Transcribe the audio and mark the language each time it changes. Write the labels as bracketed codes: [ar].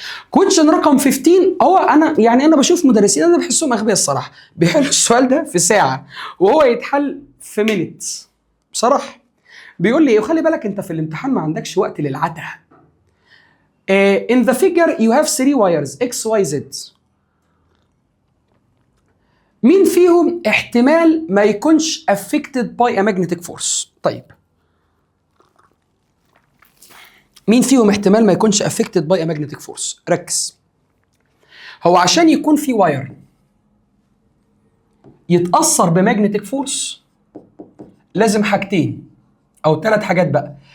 [ar] كويشن رقم 15 هو انا بشوف مدرسين انا بحسهم اغبياء الصراحه، بيحلوا السؤال ده في ساعه وهو يتحل في مينيتس بصراحه. بيقول لي وخلي بالك انت في الامتحان ما عندكش وقت للعته. [en] In the figure you have 3 wires X Y Z. [ar] مين فيهم احتمال ما يكونش [en] affected by a magnetic force؟ [ar] طيب مين فيهم احتمال ما يكونش affected by a magnetic force؟ ركز. هو عشان يكون في واير يتأثر بمagnetic force لازم حاجتين او 3 حاجات بقى.